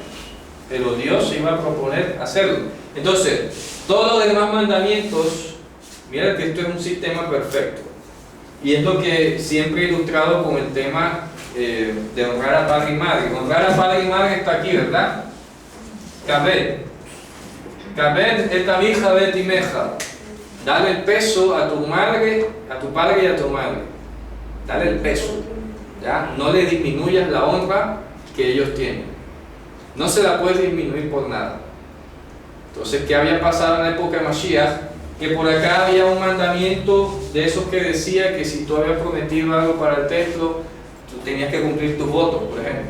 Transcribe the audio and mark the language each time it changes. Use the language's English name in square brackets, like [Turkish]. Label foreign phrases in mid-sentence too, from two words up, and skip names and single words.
[Spanish] Pero Dios iba a proponer hacerlo. Entonces, todos los demás mandamientos, mira que esto es un sistema perfecto. Y es lo que siempre he ilustrado con el tema de honrar a padre y madre. Honrar a padre y madre está aquí, ¿verdad? Kabed. [Hebrew] כבד את אביך ואת אמך. [Spanish] Dale el peso a tu madre, a tu padre y a tu madre. Dale el peso. ¿Ya? No le disminuyas la honra que ellos tienen. No se la puedes disminuir por nada. Entonces, ¿qué había pasado en la época de Mashiach? Que por acá había un mandamiento de esos que decía que si tú habías prometido algo para el templo, tú tenías que cumplir tus votos, por ejemplo.